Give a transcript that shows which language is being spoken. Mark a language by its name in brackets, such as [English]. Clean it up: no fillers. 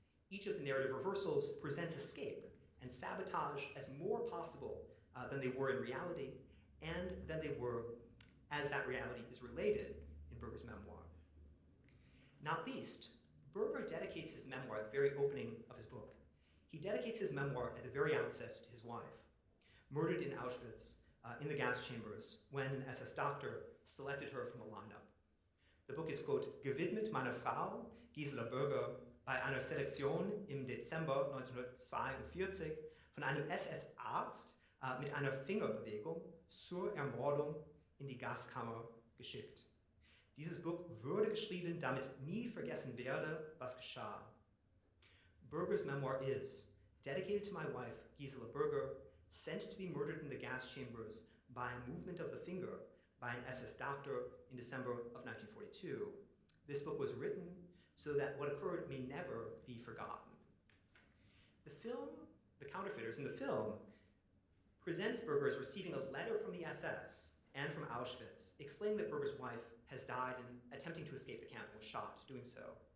[English] Each of the narrative reversals presents escape and sabotage as more possible than they were in reality, and than they were as that reality is related in Berger's memoir. Not least, Berger dedicates his memoir at the very opening of his book. He dedicates his memoir at the very outset to his wife, murdered in Auschwitz in the gas chambers when an SS doctor selected her from a lineup. The book is, quote, [German] gewidmet meiner Frau, Gisela Berger, bei einer Selektion im Dezember 1942 von einem SS-Arzt mit einer Fingerbewegung zur Ermordung in die Gaskammer geschickt. Dieses Buch wurde geschrieben, damit nie vergessen werde, was geschah. [English] Berger's memoir is dedicated to my wife, Gisela Berger, sent to be murdered in the gas chambers by a movement of the finger by an SS doctor in December of 1942. This book was written so that what occurred may never be forgotten. The film, The Counterfeiters, in the film, presents Berger as receiving a letter from the SS and from Auschwitz explaining that Berger's wife has died in attempting to escape the camp and was shot doing so.